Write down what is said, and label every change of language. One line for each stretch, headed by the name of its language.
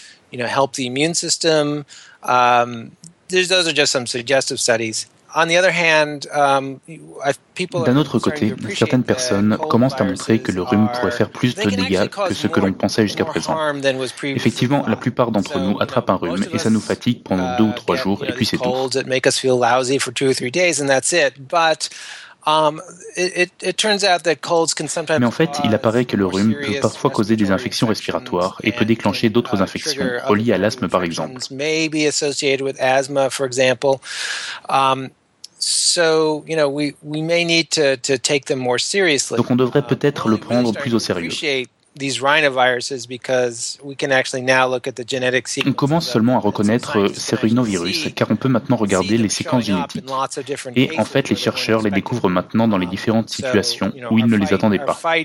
English: You know, help the immune system. Those are just some suggestive studies. On the other hand,
French: d'un autre côté, certaines personnes commencent à montrer que le rhume pourrait faire plus de dégâts que ce que l'on pensait jusqu'à présent. Effectivement, la plupart d'entre nous attrapent un rhume et ça nous fatigue pendant 2 ou 3 jours et puis c'est tout.
English: That make us feel lousy for 2 or 3 days and that's it. But it turns out that colds can sometimes.
French: Mais en fait, il apparaît que le rhume peut parfois causer des infections respiratoires et peut déclencher d'autres infections reliées à l'asthme, par exemple.
English: Maybe associated with asthma, for example. So, you know, we may need to take them more seriously.
French: Donc, on devrait peut-être le prendre plus au sérieux.
English: These rhinoviruses, because we can actually now look at the genetic sequence.
French: On commence seulement à reconnaître ces rhinovirus, car on peut maintenant regarder les séquences génétiques. Et en fait, les chercheurs les découvrent maintenant dans les différentes situations où ils ne les attendaient pas.